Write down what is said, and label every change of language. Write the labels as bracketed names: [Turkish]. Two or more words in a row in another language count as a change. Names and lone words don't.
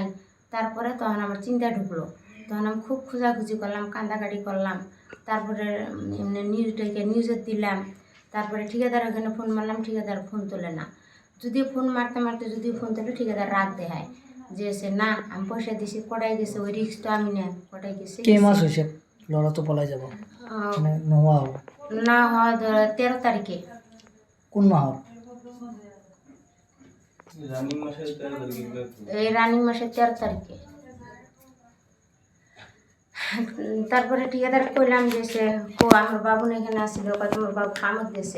[Bangla] তারপরে তখন আমার চিন্তা ঢুকলো, তখন আমি খুব খোঁজাখুঁজি করলাম, কান্দাকাটি করলাম। তারপরে নিউজে দিলাম। তারপরে ঠিকাদার ওখানে ফোন মারলাম, ঠিকাদার ফোন তোলে না। যদি ফোন মারতে মারতে যদি ফোন তোলে, ঠিকাদার রাগ দেখায় যে না আমি পয়সা দিছি, কটাই গেছে, ওই রিক্স তো আমি না, কটাই গেছে। কে মাস হয়েছে [Assamese] ল'ৰা তো পলাই যাব, মানে নোহোৱা হ'ব? [Bangla] না হয় 13 তারিখে। [Assamese] কোন মাহৰ? [Bangla] এই রানিং মাসের 13 তারিখে। তারপরে ঠিকাদার কইলাম যে আমার বাবু না এখানে আসছিল, তোমার বাবু কামত গেছে।